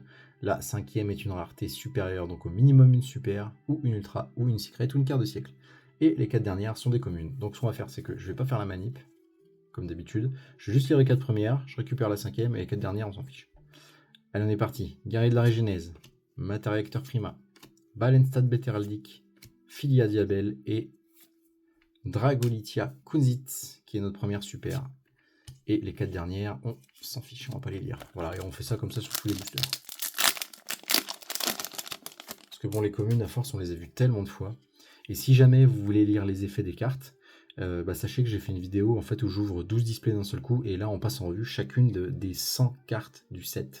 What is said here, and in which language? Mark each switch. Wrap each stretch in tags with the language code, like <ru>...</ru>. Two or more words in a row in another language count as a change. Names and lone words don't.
<fr>La 5e est une rareté supérieure, donc au minimum une super, ou une ultra, ou une secret, ou une carte de siècle. Et les 4 dernières sont des communes. Donc ce qu'on va faire, c'est que je ne vais pas faire la manip, comme d'habitude. Je vais juste lire les 4 premières, je récupère la 5e, et les 4 dernières, on s'en fiche. Allez, on est parti. Guerrier de la Régénèse, Matariacteur Prima, Balenstad Betheraldic, Filia Diabel et Dragolitia Kunzit, qui est notre première super. Et les 4 dernières, on s'en fiche, on va pas les lire. Voilà, et on fait ça comme ça sur tous les boosters. Parce que bon, les communes, à force, on les a vues tellement de fois. Et si jamais vous voulez lire les effets des cartes, sachez que j'ai fait une vidéo en fait où j'ouvre 12 displays d'un seul coup, et là on passe en revue chacune des 100 cartes du set.</fr>